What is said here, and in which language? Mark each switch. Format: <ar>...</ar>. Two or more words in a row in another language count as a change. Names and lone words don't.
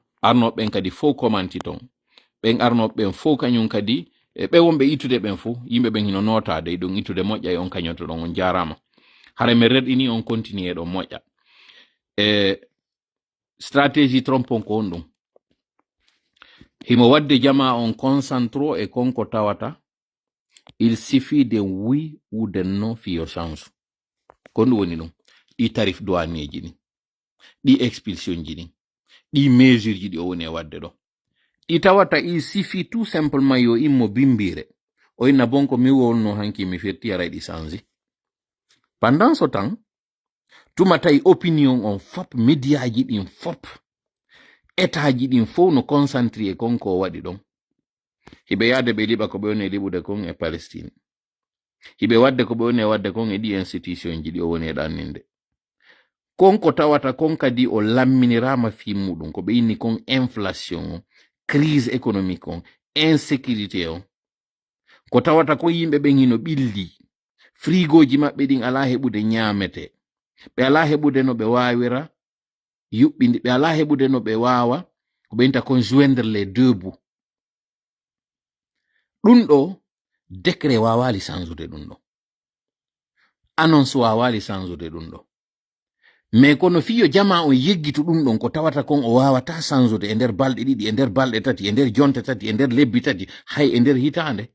<ff>Arnoɓen kadi fo commenti ton, ɓen arnoɓen fo kañum kadi ɓe wonɓe itude ɓen fo, yimɓe ɓen hino notade ɗum itude moƴƴa e on kañoto ɗon on jarama. Hara mi reɗini on continue ɗon moƴƴa. Stratégie Trump on ko on ɗum. Himo wadde jama on concentro e konko tawata,</ff> <fr>il suffit de oui ou de non fiyo change.</fr> <ff>Ko ɗum woni ɗum. Ɗi tarif douanier ni, ɗi expulsion ji ni, ɗi mesure ji ɗi o woni e wadde ɗo. Ɗi tawata</ff> <fr>il suffit tout simplement</fr> <ff>yo immo bimbire. O inna bonko mi wolno hanki mi firti ara ɗi change.</ff> <fr>Pendant ce temps,</fr> <ff>tuma tawi opinion on fop, média ji ɗin fop, état ji ɗin fof no concentré konko o waɗi ɗon. Hiɓe yaade ɓe liɓa ko ɓe woni liɓude kon e Palestine. Hiɓe wadde ko ɓe woni wadde kon e ɗi institution ji ɗi o woni e ɗanninde. Konko tawata kon kadi o lamminirama fi muɗum ko ɓe inni kon inflation on,</ff> <fr>crise économique</fr> <ff>on, insécurité on. Ko tawata ko yimɓe ɓen hino ɓilli, frigoji maɓɓe ɗin ala heɓude ñaamete, ɓe ala heɓude no ɓe wawira yuɓɓindi, ɓe ala heɓude no ɓe wawa ko ɓenta kon</ff> <fr>joindre les deux bouts.</fr> <ff>Ɗum ɗo décret wawali sansude ɗum ɗo, annonce wawali sansude ɗum ɗo. Mais kono fiyo jama on yeggitu ɗum ɗon ko tawata kon o wawata sansude e nder balɗe ɗiɗi, e nder balɗe tati, e nder jonte tati, e nder lebbi tati, hay e nder hitande.</ff>